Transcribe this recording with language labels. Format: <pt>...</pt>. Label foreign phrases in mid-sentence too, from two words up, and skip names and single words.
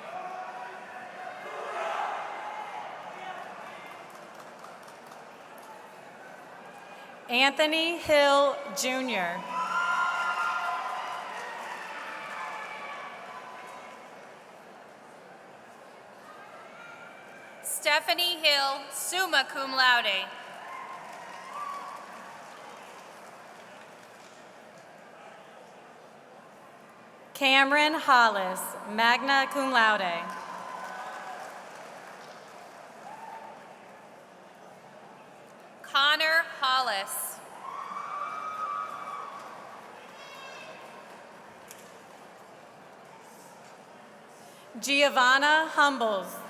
<en>Anthony Hill Jr. Stephanie Hill,</en> <la>summa cum laude.</la> <en>Cameron Hollis,</en> <la>magna cum laude.</la> <en>Connor Hollis. Giovanna Humbles.</en>